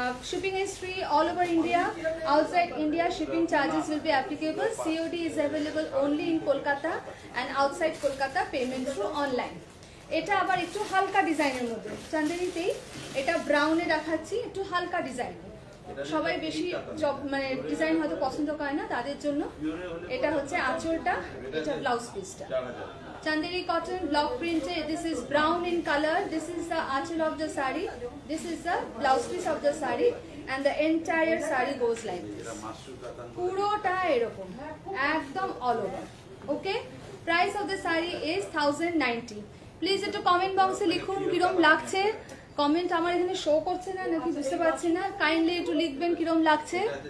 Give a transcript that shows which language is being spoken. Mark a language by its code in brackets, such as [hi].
[en] Shipping is free all over India. Outside India, shipping charges will be applicable. COD is available only in Kolkata, and outside Kolkata, payment through online. [bn] এটা আবার একটু হালকা ডিজাইনের মধ্যে, চান্দেরিতেই এটা ব্রাউনে দেখাচ্ছি, একটু হালকা ডিজাইন। সবাই বেশি মানে ডিজাইন হয়তো পছন্দ করে না, তাদের জন্য। এটা হচ্ছে আঁচলটা, এটা ব্লাউজ পিসটা। [en] Chanderi cotton block print. This is brown in color. This is the achal of the sari. This is the blouse piece of the sari, and the entire sari goes like this. [bn] পুরোটা এরকম একদম [en] all over. Okay, price of the sari is 1090. [bn] Please একটু comment বক্সে লিখুন কিরম লাগছে। Comment আমার এখানে শো করছে না নাকি বুঝতে পারছি না, কাইন্ডলি একটু লিখবেন কিরম লাগছে।